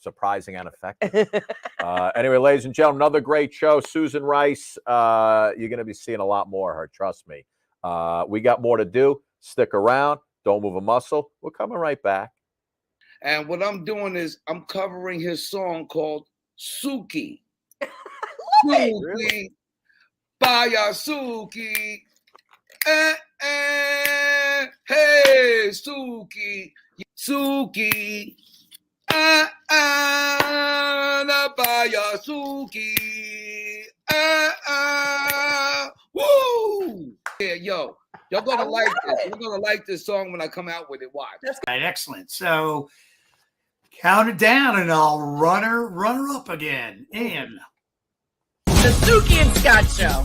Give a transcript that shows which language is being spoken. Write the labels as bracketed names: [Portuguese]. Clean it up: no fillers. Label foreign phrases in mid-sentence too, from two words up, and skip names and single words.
[English] Surprising and effective. Anyway, ladies and gentlemen, another great show. Susan Rice. You're going to be seeing a lot more of her. Trust me. We got more to do. Stick around. Don't move a muscle. We're coming right back. And what I'm doing is I'm covering his song called Suki. Suki, Baya Suki. Hey, Suki, Suki. Na Baya Suki. Woo! Yeah, yo. Y'all gonna like this. You're gonna like this song when I come out with it. Watch. That's right, excellent. So count it down and I'll run her up again. In The Suki and Scott Show.